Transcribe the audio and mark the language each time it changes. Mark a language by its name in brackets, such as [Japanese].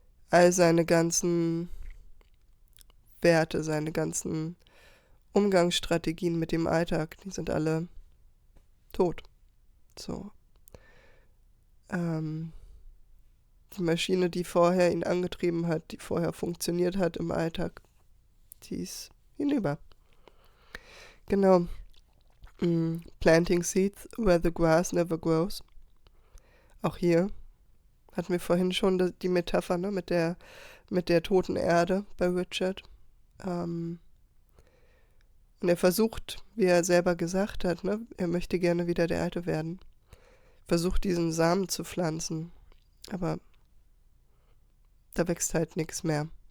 [German] All seine ganzen Werte, seine ganzen Umgangsstrategien mit dem Alltag, die sind alle tot. So. Die Maschine, die vorher ihn angetrieben hat, die vorher funktioniert hat im Alltag, die ist hinüber. Genau. [English] Planting seeds where the grass never grows. [German] Auch hier hatten wir vorhin schon die Metapher, ne, mit der toten Erde bei Richard. Und er versucht, wie er selber gesagt hat, ne, er möchte gerne wieder der Alte werden. Versucht, diesen Samen zu pflanzen. Aber da wächst halt nichts mehr.